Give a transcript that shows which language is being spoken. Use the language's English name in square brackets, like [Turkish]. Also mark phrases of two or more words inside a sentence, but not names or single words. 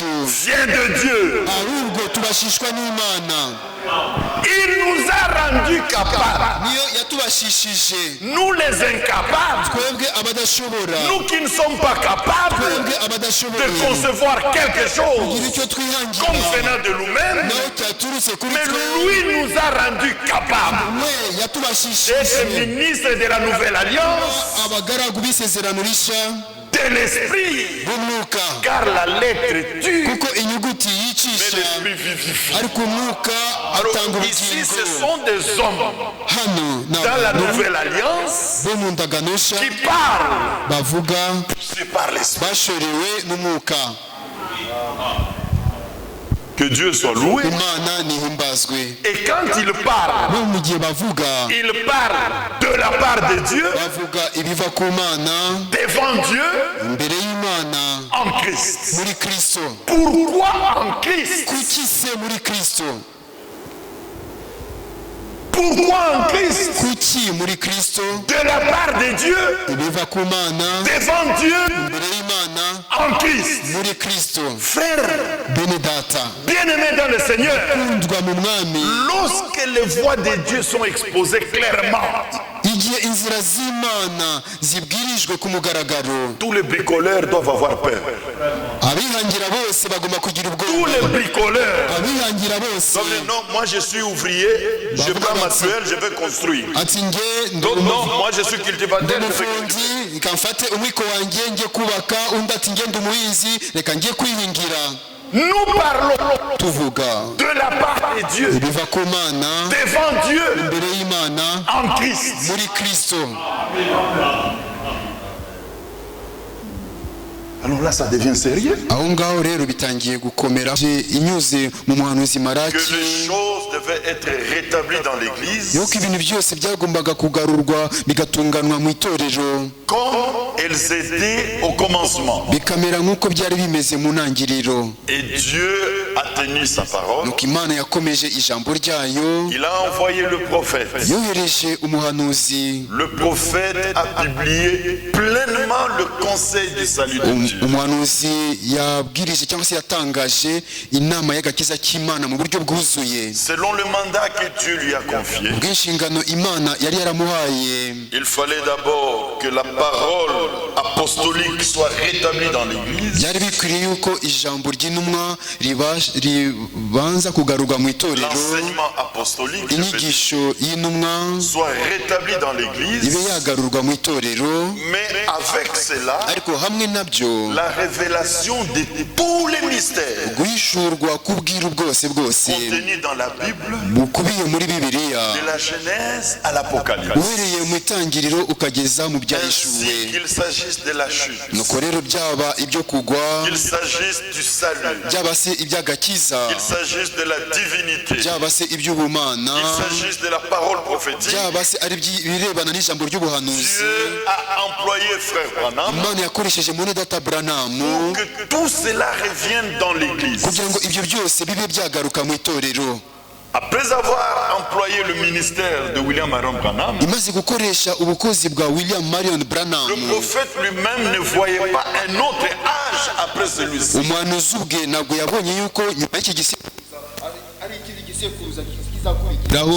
[French] vient de Dieu. [Kinyarwanda] ahubwo tubashishwa n'Imana. [French] Il nous a rendus capables. [Kinyarwanda] Niyo yatubashishije [French] Nous les incapables, [Kinyarwanda] twebwe abadashobora, [French] nous qui ne sommes pas capables [Kinyarwanda] twebwe [French] de [Kinyarwanda] abadashoboye [French] concevoir quelque [Kinyarwanda] kugira [French] chose [Kinyarwanda] icyo [French] comme [Kinyarwanda] twihangira [French] venant de nous-mêmes, [Kinyarwanda] naho cyaturutse kuri [French] mais [Kinyarwanda] twe. [French] lui nous a rendus capables [Kinyarwanda] We [French] d'être [Kinyarwanda] yatubashishije [French] ministres de la nouvelle alliance, [Kinyarwanda] abagaragu b'isezerano rishya [French] de l'esprit, [Kinyarwanda] b'umwuka, [French] car la lettre tue, [Kinyarwanda] kuko inyuguti [French] mais [Kinyarwanda] yicisha [French] l'esprit vivifie. [Kinyarwanda] ariko umwuka atanga [French] Alors ici, ce [Kinyarwanda] ubugingo. [French] sont des hommes [Kinyarwanda] Hano ni [French] dans la [Kinyarwanda] abantu [French] nouvelle alliance [Kinyarwanda] bo mu ndagano nshya [French] qui parlent [Kinyarwanda] bavuga [French] poussés par l'esprit. [Kinyarwanda] bashorewe n'umwuka. [French] Que Dieu soit loué. [Kinyarwanda] Imana nihimbazwe. [French] Et quand il parle, [Kinyarwanda] bo mu gihe bavuga [French] il parle de la part de Dieu, [Kinyarwanda] bavuga ibiva ku Mana, [French] devant Dieu, [Kinyarwanda] imbere y'Imana, [French] en Christ. [Kinyarwanda] muri Kristo. [French] Pourquoi en Christ? [Kinyarwanda] Kuki se muri Kristo? [French] Pourquoi en Christ? [Kinyarwanda] Kuki muri Kristo? [French] De la part de Dieu, [Kinyarwanda] Ibiva ku Mana, [French] devant Dieu, [Kinyarwanda] imbere y'Imana, [French] en Christ. [Kinyarwanda] muri Kristo. [French] Frère, [Kinyarwanda] Bene data, [French] bien-aimé dans le Seigneur, [Kinyarwanda] kundwa mu Mwami, [French] lorsque les voix de Dieu sont exposées clairement, [Kinyarwanda] igihe gihe inzira z'Imana zibwirijwe ku mugaragaro, [French] tous les bricoleurs doivent avoir peur. [Kinyarwanda] abihangira bose bagomba kugira [French] Tous [Kinyarwanda] ubwoba. [French] les bricoleurs [Kinyarwanda] Abihangira bose [French] doivent dire non, moi je suis ouvrier, je prends ma tuelle, je vais construire. [Kinyarwanda] ati nge ndi [French] Donc non, moi je suis cultivateur, je vais cultiver. [Kinyarwanda] umufundi, reka mfate umwiko wanjye njye kubaka, undi ati nge ndi umuhinzi, reka njye kwihingira. [French] Nous parlons [Kinyarwanda] Tuvuga [French] de la part de Dieu, [Kinyarwanda] ibiva ku Mana, [French] devant Dieu, [Kinyarwanda] imbere y'Imana, [French] en Christ. [Kinyarwanda] muri Kristo. [French] Alors là, ça devient sérieux. [Kinyarwanda] Aho ngaho rero bitangiye gukomera. Inyuze mu muhanuzi [French] Que Maraki les choses devaient être rétablies dans l'église [Kinyarwanda] yuko ibintu byose byagombaga kugarurwa bigatunganwa mu itorero [French] comme elles étaient au commencement. [Kinyarwanda] bikamera nk'uko byari bimeze mu ntangiriro. [French] Et Dieu a tenu sa parole. [Kinyarwanda] Nuko Imana yakomeje ijambo ryayo, [French] Il a envoyé le prophète. [Kinyarwanda] yohereje umuhanuzi. [French] Le prophète a publié pleinement le conseil du salut de Dieu. [Kinyarwanda] Umuhanuzi yabwirije cyangwa se yatangaje inama y'agakiza cy'Imana mu buryo bwuzuye [French] Selon le mandat que Dieu lui a confié, [Kinyarwanda] bw'inshingano Imana yari yaramuhaye. [French] il fallait d'abord que la parole apostolique soit rétablie dans l'église. [Kinyarwanda] Byari bikwiriye yuko ijambo ry'intumwa ribanza kugarurwa mu itorero, [French] L'enseignement apostolique, je veux dire, [Kinyarwanda] inyigisho y'intumwa [French] soit rétabli dans l'église. [Kinyarwanda] ibe yagarurwa mu itorero, [French] Mais avec cela, [Kinyarwanda] ariko hamwe nabyo [French] la révélation de tous les mystères [Kinyarwanda] guhishurwa k'ubwiru bwose [French] contenus dans la Bible, [Kinyarwanda] bukubiye muri Bibiliya, [French] de la Genèse à l'Apocalypse. [Kinyarwanda] uhereye mu itangiriro ukageza mu byahishuwe. [French] Ainsi qu'il s'agisse de la chute, [Kinyarwanda] Nuko rero byaba ibyo kugwa, [French] qu'il s'agisse du salut, [Kinyarwanda] byaba se iby'agakiza, [French] qu'il s'agisse de la divinité, [Kinyarwanda] byaba se iby'ubumana, [French] qu'il s'agisse de la parole prophétique, [Kinyarwanda] byaba se ari ibirebana n'ijambo ry'ubuhanuzi, [French] Dieu a employé frère Branham [Kinyarwanda] Imana yakoresheje muri data Branamu [French] que tout cela revienne dans l'église. [Kinyarwanda] kugira ngo ibyo byose bibe byagaruka mu itorero. [French] Après avoir employé le ministère de William Marion Branham, [Kinyarwanda] Imaze gukoresha ubukozi bwa William Marion Branham, [French] le prophète lui-même ne voyait pas un autre âge après celui-ci. [Kinyarwanda] umuhanuzi ubwe ntabwo yabonye yuko nyuma y'iki gisekuruza ari ikindi gisekuruza kizakurikiraho.